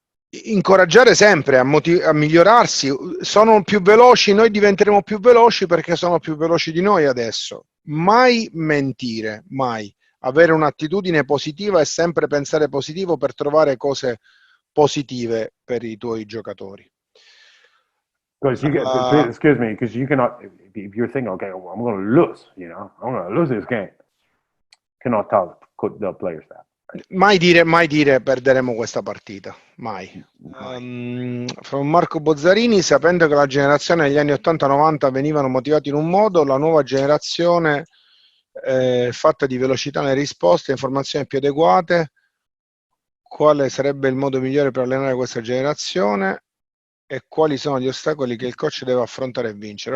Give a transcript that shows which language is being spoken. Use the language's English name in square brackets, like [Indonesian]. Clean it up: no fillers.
[Italian] Incoraggiare sempre a migliorarsi. Sono più veloci, noi diventeremo più veloci perché sono più veloci di noi adesso. Mai mentire, mai. Avere un'attitudine positiva e sempre pensare positivo per trovare cose positive per i tuoi giocatori. [English] Because excuse me, because you cannot, if you're thinking, okay, well, I'm going to lose, I'm going to lose this game, cannot tell the players that. [Italian] Mai dire perderemo questa partita, mai. From Marco Bozzarini, sapendo che la generazione degli anni 80-90 venivano motivati in un modo, la nuova generazione fatta di velocità nelle risposte, informazioni più adeguate, quale sarebbe il modo migliore per allenare questa generazione e quali sono gli ostacoli che il coach deve affrontare e vincere.